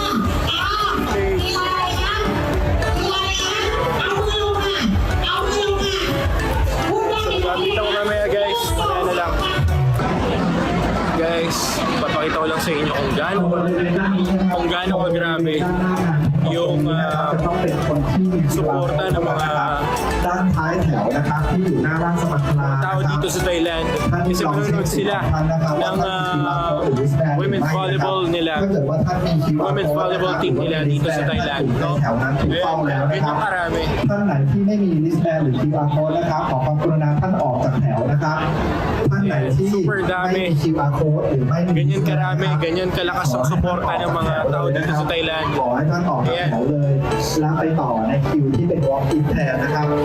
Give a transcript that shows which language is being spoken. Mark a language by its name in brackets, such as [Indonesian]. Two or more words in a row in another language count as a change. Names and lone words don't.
[Filipino] Papakita ko lang sa inyo kung gaano kagrabe yung suporta ng mga [Thai] ด้านท้ายแถวนะครับที่อยู่หน้าบ้านสมัครลา [Filipino] tao dito sa Thailand kasi manonood sila ng [English] women's volleyball [Filipino] nila, [English] women's volleyball team [Filipino] nila dito sa Thailand, no? Ganyan karami. [Thai] ท่านไหนที่ไม่มีลิสต์แบนหรือ [English] QR code [Thai] นะครับขอความกรุณาท่านออกจากแถวนะครับท่านไหนที่ไม่มี [English] QR code [Thai] หรือไม่มี [Filipino] Ganyan karami, ganyan kalakas ang suporta ng mga tao dito sa Thailand. [Thai] ขอให้ท่านออกจากแถวเลยแล้วไปต่อในคิวที่เป็น [English] walk in [Thai] แทนนะครับ